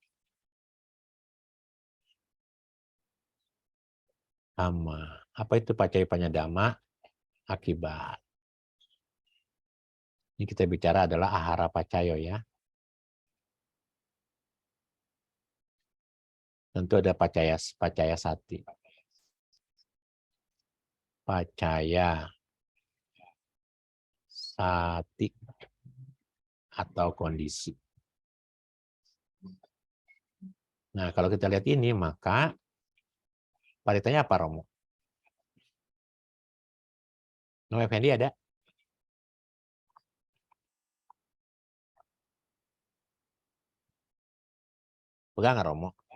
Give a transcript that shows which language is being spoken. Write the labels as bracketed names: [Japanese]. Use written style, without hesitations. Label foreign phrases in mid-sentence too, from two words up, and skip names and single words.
[Indonesian] Dhamma. Apa itu [Pali] Pacayu Panyadhamma? [Indonesian] Akibat. Ini kita bicara adalah [Pali] ahara pacayo [Indonesian] ya. Tentu ada [Pali] pacaya sati. Pacaya sati [Indonesian] atau kondisi. Nah, kalau kita lihat ini, maka paritanya apa, Romo? No Effendi ada? Pegang nggak, Romo?